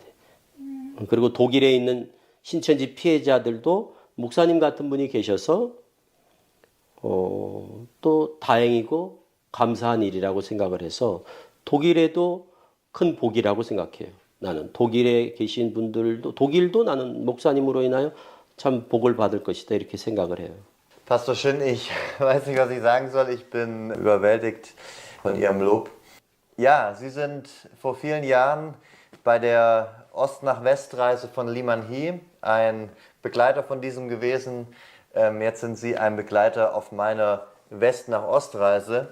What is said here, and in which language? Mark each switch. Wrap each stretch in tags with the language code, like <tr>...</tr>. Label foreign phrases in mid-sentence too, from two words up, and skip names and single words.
<ko>그리고 독일에 있는 신천지 피해자들도 목사님 같은 분이 계셔서 또 다행이고 감사한 일이라고 생각을 해서 독일에도 큰 복이라고 생각해요. 나는 독일에 계신 분들도, 독일도 나는 목사님으로 인하여 참 복을 받을 것이다 이렇게 생각을 해요.</ko> <de>Pastor Shin, ich weiß nicht, was ich sagen soll. Ich bin überwältigt von Ihrem Lob. Ja, Sie sind vor vielen Jahren bei der Ost-nach-West-Reise von Lee Man-hee ein Begleiter von diesem gewesen. Jetzt sind Sie ein Begleiter auf meiner West-nach-Ost-Reise.</de>